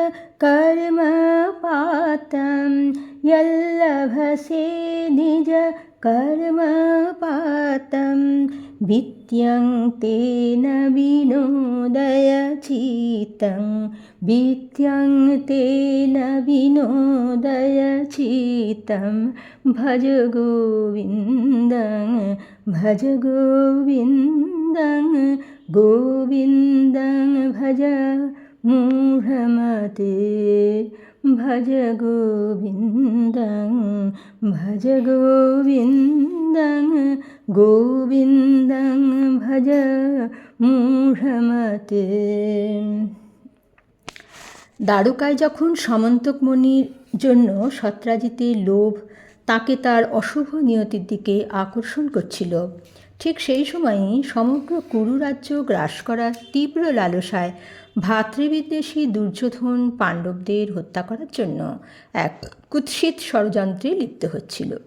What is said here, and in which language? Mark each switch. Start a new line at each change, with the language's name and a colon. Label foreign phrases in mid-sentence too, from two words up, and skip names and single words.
Sanskrit: कर्मपातं यल्लभसे निज कर्मपातं वित्यं तेन विनोदयचित्तं वित्यं तेन विनोदयचित्तं भज गोविन्दं भज गोविन्दं गोविन्दं भज मूढमते भज गोविन्दं भज गोविन्दं गोविन्दं भज मूढमते।
Bangla: দ্বারকায় যখন সামন্তকমণির জন্য সত্রাজিতের লোভ তাকে তার অশুভ নিয়তির দিকে আকর্ষণ করছিল, ঠিক সেই সময়ই সমগ্র কুরু রাজ্য গ্রাস করার তীব্র লালসায় ভ্রাতৃবিদ্বেষী দুর্যোধন পাণ্ডবদের হত্যা করার জন্য এক কুৎসিত ষড়যন্ত্রে লিপ্ত হচ্ছিল।